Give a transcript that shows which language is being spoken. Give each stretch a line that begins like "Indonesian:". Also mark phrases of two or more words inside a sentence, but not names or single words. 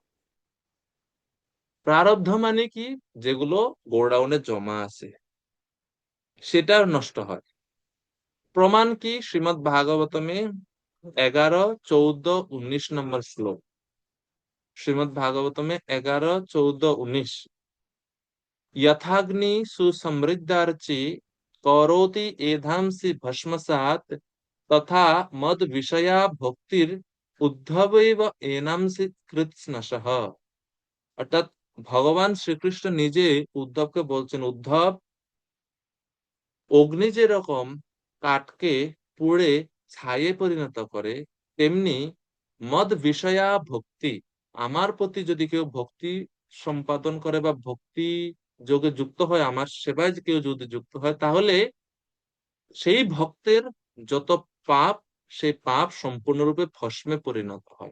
Bangla: প্রারব্ধ মানে কি? যেগুলো গোডাউনে জমা আছে সেটা নষ্ট হয়। প্রমাণ কি? শ্রীমদ্ ভাগবতমে 11, 14, 19 নম্বর শ্লোক। শ্রীমদ্ ভাগবতমে 11, 14, 19।
Sanskrit: यथाग्नि सुसमृद्धार्चि करोति एधांसि भस्मसात् तथा मद विषया भक्तिर उद्धवैव एनांसि কৃৎস্নশঃ।
Bangla: অর্থাৎ ভগবান শ্রীকৃষ্ণ নিজে উদ্ধবকে বলছেন, উদ্ধব, অগ্নি যেরকম কাঠকে পুড়ে ছাইয়ে পরিণত করে, তেমনি
Sanskrit: মদ বিষয়া ভক্তি,
Bangla: আমার প্রতি যদি কেউ ভক্তি সম্পাদন করে বা ভক্তি যোগে যুক্ত হয়, আমার সেবায় কেউ যদি যুক্ত হয়, তাহলে সেই ভক্তের যত পাপ, সেই পাপ সম্পূর্ণরূপে ভস্মে পরিণত হয়।